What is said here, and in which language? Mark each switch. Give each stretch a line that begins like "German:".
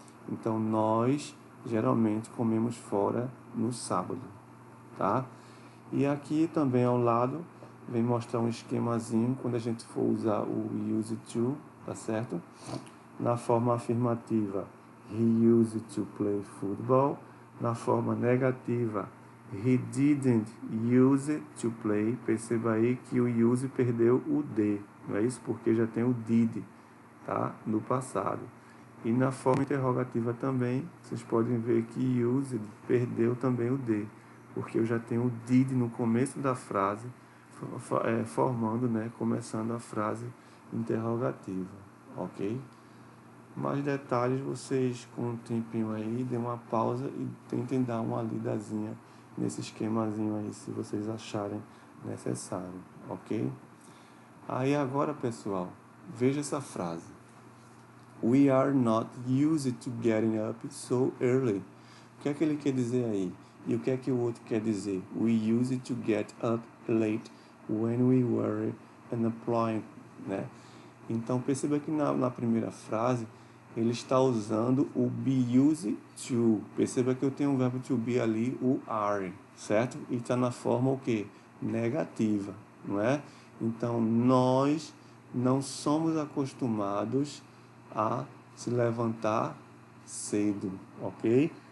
Portuguese: Então, nós geralmente comemos fora no sábado, tá? E aqui também ao lado vem mostrar um esquemazinho quando a gente for usar o used to, tá certo? Na forma afirmativa,
English: he used to play football.
Portuguese: Na forma negativa,
English: he didn't use to play.
Portuguese: Perceba aí que o use perdeu o D, não é isso? Porque já tem o did, tá? No passado. E na forma interrogativa também, vocês podem ver que used perdeu também o D, porque eu já tenho o did no começo da frase, formando, né, começando a frase interrogativa, ok? Mais detalhes vocês, com um tempinho aí, dêem uma pausa e tentem dar uma lidazinha nesse esquemazinho aí, se vocês acharem necessário, ok? Aí agora, pessoal, veja essa frase.
English: We are not used to getting up so early.
Portuguese: O que é que ele quer dizer aí? E o que é que o outro quer dizer?
English: We used to get up late when we were unemployed, né?
Portuguese: Então, perceba que na primeira frase, ele está usando o be used to. Perceba que eu tenho um verbo to be ali, o are, certo? E está na forma o quê? negativa, não é? Então, nós não somos acostumados a se levantar cedo, ok?